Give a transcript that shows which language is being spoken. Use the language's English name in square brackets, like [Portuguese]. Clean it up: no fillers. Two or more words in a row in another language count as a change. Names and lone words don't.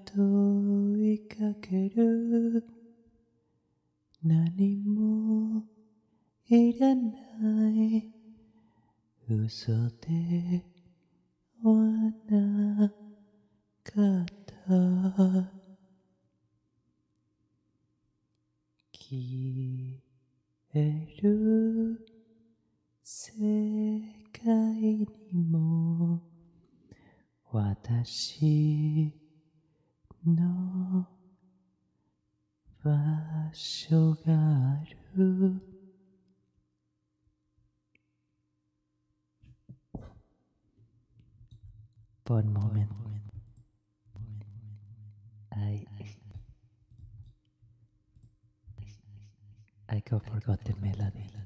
[Japanese] 問いかける何もいらない嘘ではなかった消える世界にも私の場所がある [English] One moment. I I forgot the melody.